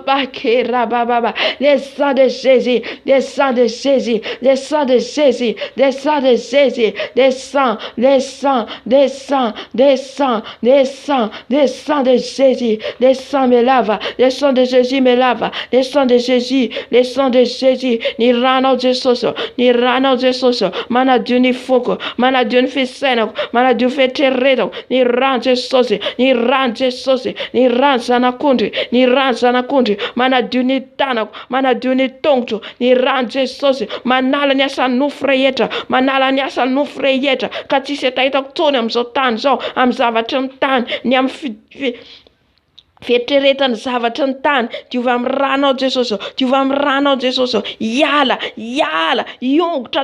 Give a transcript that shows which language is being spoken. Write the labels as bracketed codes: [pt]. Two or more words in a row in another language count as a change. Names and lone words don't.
[fr] Le sang de Jésus, le sang de Jésus, le sang de Jésus, le sang de Jésus, le sang de Jésus, le sang me lave, le sang de Jésus me lave, le sang de Jésus, le sang de Jésus, [mg] ni ranao Jesús, ni ranao Jesús, manadio ni fogo, manadio ni fiseno, manadio feteredo, ni ran Jesús, ni ran Jesús, ni ran zanakundi, ni ran zanakundi, manadio ni tanako, manadio ni tongtro, ni ran Jesús, manala ni asa nofreyetra, manala ni asa nofreyetra, ka tsy se tahitako tsony am'izao tany zao, am zavatra ny tany, ny am fieritreretany zavatra ny tany, diova amin'ny ranao Jesús, diova amin'ny ranao Jesús, iala, iongotra